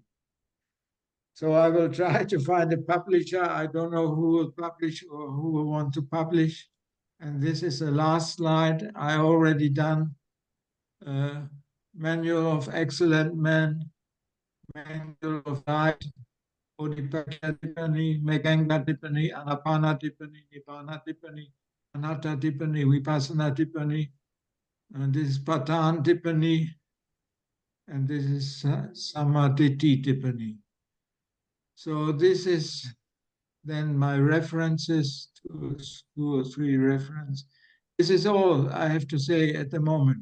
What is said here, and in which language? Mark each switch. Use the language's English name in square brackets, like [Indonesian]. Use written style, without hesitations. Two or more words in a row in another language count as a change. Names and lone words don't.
[English] So I will try to find a publisher. I don't know who will publish or who will want to publish. And this is the last slide. I already done Manual of Excellent Men, Manual of Light, Bodhipakya Tipani, Meganga Tipani, Anapana Tipani, Nibbana Tipani, Anatta Tipani, Vipassana Tipani, and this is Patan Tipani, and this is Samadhi Tipani. So this is then my references, two or three references. This is all I have to say at the moment.